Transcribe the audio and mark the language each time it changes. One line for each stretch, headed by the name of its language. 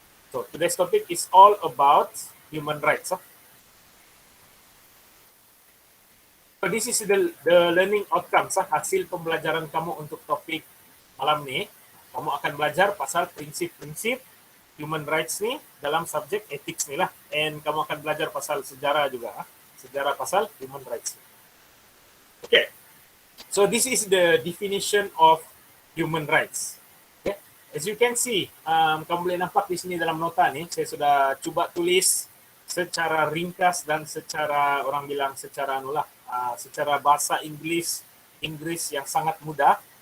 English: So today's topic is all about human rights. So this is the learning outcomes.
Malay: Hasil pembelajaran kamu untuk topik malam ni. Kamu akan belajar pasal prinsip-prinsip human rights ni dalam subjek ethics ni lah. And kamu akan belajar pasal sejarah juga. Sejarah pasal human rights. Okay.
English: So this is the definition of human rights.
Malay: Okay.
English: As you can see,
Malay: kamu boleh nampak di sini dalam nota ni, saya sudah cuba tulis secara ringkas dan secara orang bilang secara secara bahasa Inggris yang sangat mudah.